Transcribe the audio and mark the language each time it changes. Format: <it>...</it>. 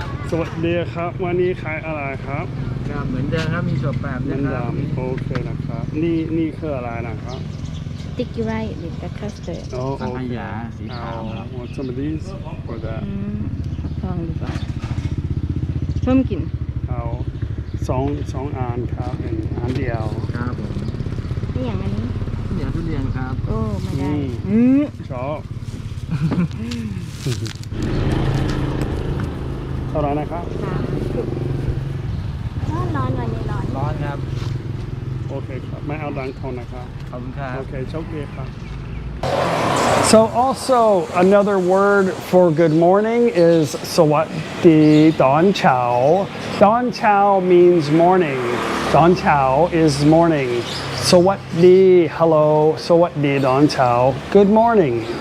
<th>สวัสดีครับวันนี้ขายอะไรครับ เหมือนเดิมครับมีถั่วแปบ เหมือนเดิมโอเคนะครับนี่คืออะไรนะครับ ติ๊กไรวิดกับคัสเตอร์ โอ้โอเคเอา</th> <en>want some of these or that</en> <th>ลองดูก่อนเพิ่มกลิ่น เอาสองอันครับเป็นอันเดียว ครับผม นี่อย่างอันนี้ เหนียวทุเรียนครับ โอ้ไม่ได้ ชอบเท่าไหร่นะครับ ร้อนวันนี้ร้อน ร้อนครับ โอเคครับไม่เอาดังทนนะครับ ขอบคุณครับ โอเคโชคดีครับ</th> <en>So also another word for good morning is sawatdi don chao. Don chao means morning. Don chao is morning. Sawatdi, hello. Sawatdi don chao. Good morning.</en>